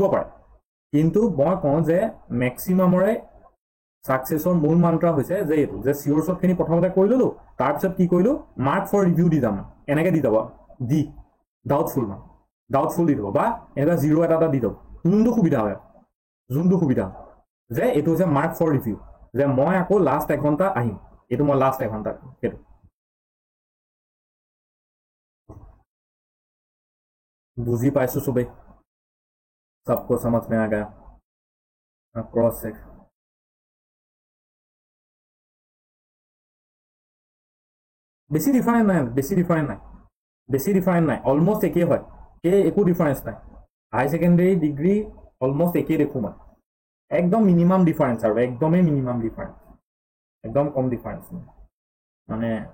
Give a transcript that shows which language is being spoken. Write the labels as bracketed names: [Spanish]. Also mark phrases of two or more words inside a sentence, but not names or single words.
[Assamese] পাৰে কিন্তু মই কওঁ যে মেক্সিমামৰে সাকসেসৰ মূল মন্ত্ৰ হৈছে যে এইটো যে শিওৰ শ্বটখিনি প্ৰথমতে কৰি ললো তাৰপিছত কি কৰিলো [English] mark for review [Assamese] দি যাম এনেকৈ দি যাব দি ডাউটফুল দি দিব বা এনেকুৱা 0 এটা দি দিব যোনটো সুবিধা যে এইটো হৈছে [English] mark for review [Assamese] যে মই আকৌ লাষ্ট 1 ঘণ্টা আহিম এইটো মই লাষ্ট 1 ঘণ্টা সেইটো বুজি পাইছো সবে [Hindi] सबको समझ में आ गया [English] cross check [Assamese] বেছি ডিফাৰেন্ট নাই অলমোস্ট একেই হয় একো ডিফাৰেন্স নাই [English] higher secondary [Assamese] ডিগ্ৰী অলমোস্ট একেই দেখো মই একদম [English] minimum difference [Assamese] আৰু একদমেই [English] minimum difference [Assamese] একদম কম ডিফাৰেন্স মানে